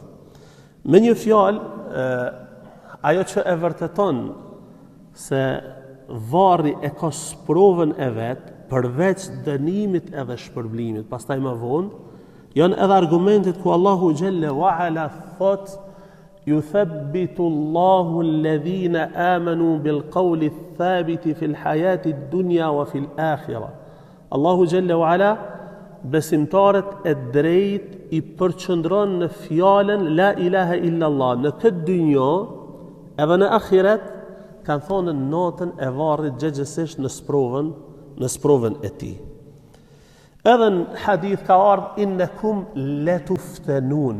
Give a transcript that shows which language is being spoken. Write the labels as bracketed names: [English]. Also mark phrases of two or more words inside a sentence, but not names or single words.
[Albanian] Me një fjalë, ajo që e vërteton se varri e ka sprovën e vet, përveç dënimit edhe shpërblimit, pastaj më vonë, janë edhe argumentet ku Allahu [Arabic] جل وعلا [Albanian] thot: [Arabic] يثبت الله الذين آمنوا بالقول الثابت في الحياة الدنيا وفي الآخرة. [Albanian] Allahu [Arabic] جل وعلا [Albanian] besimtarët e drejt i përqëndron në fjalën [Arabic] لا إله إلا الله [Albanian] në këtë dynjë edhe në ahiret, kanë thonë në natën e varrit gjëgjësisht në sprovën e tij. Edhe në hadith ka ardhur [Arabic] إنكم لتفتنون.